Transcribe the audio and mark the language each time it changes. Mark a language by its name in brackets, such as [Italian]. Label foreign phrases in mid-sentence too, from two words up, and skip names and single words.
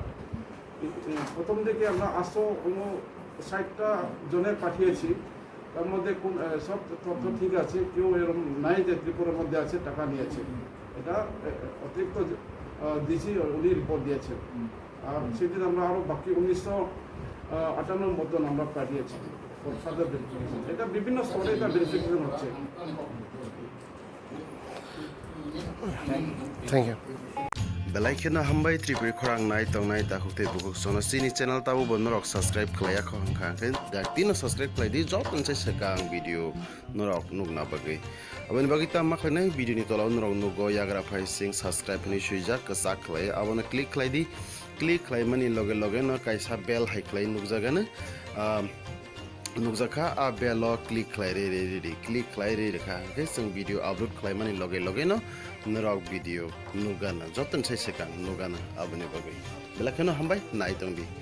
[Bangla] প্রথম দিকে আমরা 859টা জনের পাঠিয়েছি, তার মধ্যে কোন সব তথ্য ঠিক আছে, কেউ এরকম নাই যে ত্রিপুরার মধ্যে আছে টাকা নিয়েছে। এটা অতিরিক্ত দিয়েছি, উনি রিপোর্ট দিয়েছেন। আর সেদিন আমরা আরও বাকি 1958 মতন আমরা পাঠিয়েছি [English] for further verification. [Bangla] এটা বিভিন্ন স্তরে এটা ভেরিফিকেশন হচ্ছে। [English] Thank you. [Kok Borok] Belaikena hambai tripuri khorang nai tong nai ta hukte bukuk sono sini channel tabu bonorok subscribe khlaya khong khangken dak tino subscribe khlai di jot ton sai sakang video norok nugna bagai abani bagi ta ma khlai video ni tola norok nugo yagra phai sing subscribe ni suijak ka khlai abona click khlai di click khlai mani loge loge no kaisa bell hai khlai nugjagana nukjaka a belo click khlai re click khlai re rekha ke sing video upload khlai mani loge loge no norok video nugana joton sai sakang nugana abani bagai belakeno hambai nai tong di